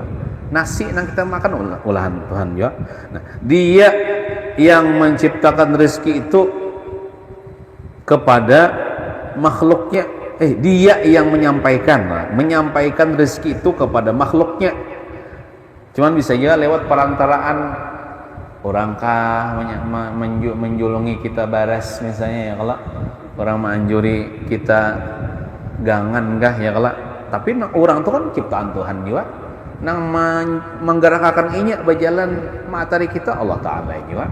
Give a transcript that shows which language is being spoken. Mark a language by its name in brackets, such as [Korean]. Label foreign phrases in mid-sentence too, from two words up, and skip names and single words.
[Indonesian] Nasi yang kita makan ulahan Tuhan juga. Nah, Dia yang menciptakan rezeki itu kepada makhluknya. Dia yang menyampaikan rezeki itu kepada makhluknya. [Banjar] Cuman bisa juga lewat perantaraan orangkah menjulungi kita baras misalnya ya kalau orang menganjuri kita gangan kah ya kalau. [Indonesian] Tapi orang itu kan ciptaan Tuhan juga. [Banjar] nang menggerakkan inya berjalan matahari kita Allah Ta'ala ini Pak.